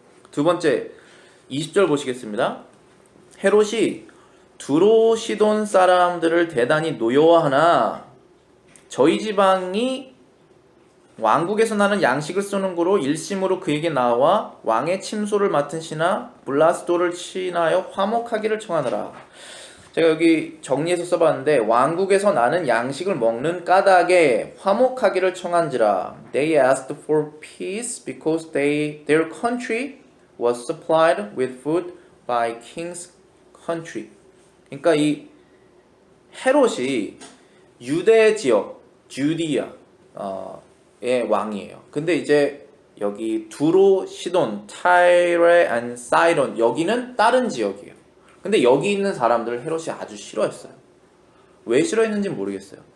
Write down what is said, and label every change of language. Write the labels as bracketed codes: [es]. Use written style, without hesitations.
[ko] 두 번째, 20절 보시겠습니다. 헤롯이 두로 시돈 사람들을 대단히 노여워하나 저희 지방이 왕국에서 나는 양식을 쏘는 거로 일심으로 그에게 나와 왕의 침소를 맡은 신하 블라스도를 친하여 화목하기를 청하느라. 제가 여기 정리해서 써봤는데 왕국에서 나는 양식을 먹는 까닭에 화목하기를 청한지라. [en] They asked for peace because their country was supplied with food by king's country. [ko] 그러니까 이 헤롯이 유대 지역, 주디아의 왕이에요. 근데 이제 여기 두로, 시돈, 타이레 앤 사이론 여기는 다른 지역이에요. 근데 여기 있는 사람들을 헤롯이 아주 싫어했어요. 왜 싫어했는지는 모르겠어요.